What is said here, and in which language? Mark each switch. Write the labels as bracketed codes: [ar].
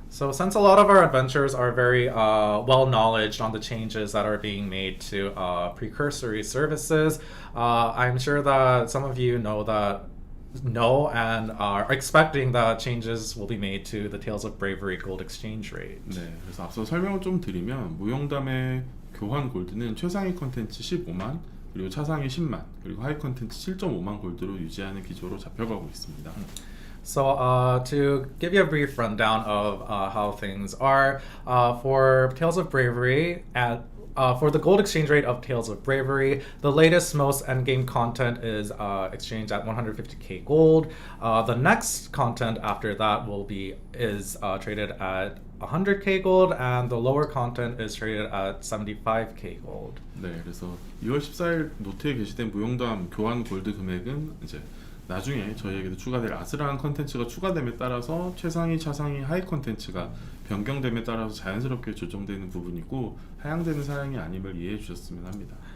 [en] So since a lot of our adventurers are very well knowledged on the changes that are being made to precursory services, I'm sure that some of you know and are expecting that changes will be made to the Tales of Bravery gold exchange rate. [ko] 네, 그래서 앞서 설명을 좀 드리면 무용담의 교환 골드는 최상위 컨텐츠 15만, 그리고 차상위 10만, 그리고 하위 컨텐츠 7.5만 골드로 유지하는 기조로 잡혀가고 있습니다. [en] So to give you a brief rundown of how things are, for Tales of Bravery, for the gold exchange rate of Tales of Bravery, the latest most endgame content is exchanged at 150k gold. The next content after that is traded at 100k gold, and the lower content is traded at 75k gold. [ko] 네, 그래서 2월 14일 노트에 게시된 무용담 교환 골드 금액은 이제 나중에 저희에게도 추가될 아슬한 컨텐츠가 추가됨에 따라서 최상위, 차상위, 하위 컨텐츠가 변경됨에 따라서 자연스럽게 조정되는 부분이고 하향되는 사양이 아님을 이해해 주셨으면 합니다.